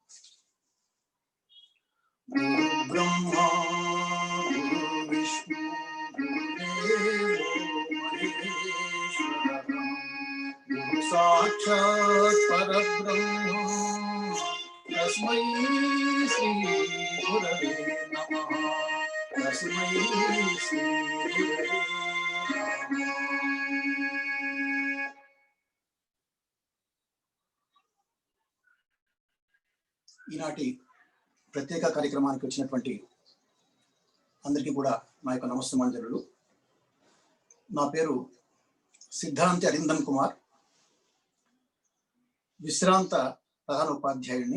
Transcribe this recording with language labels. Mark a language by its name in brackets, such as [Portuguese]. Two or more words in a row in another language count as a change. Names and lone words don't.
[Sanskrit] गुरु ब्रह्मा गुरु विष्णु गुरुदेवो महेश्वरः गुरु साक्षात् परब्रह्म तस्मै श्री गुरवे नमः। तस्मै श्री गुरवे नमः। [Telugu] ఈనాటి ప్రత్యేక కార్యక్రమానికి వచ్చినటువంటి అందరికీ కూడా నా యొక్క నమస్తమాంజలులు. నా పేరు సిద్ధాంతి అరిందమ్ కుమార్, విశ్రాంత ప్రధాన ఉపాధ్యాయుడిని.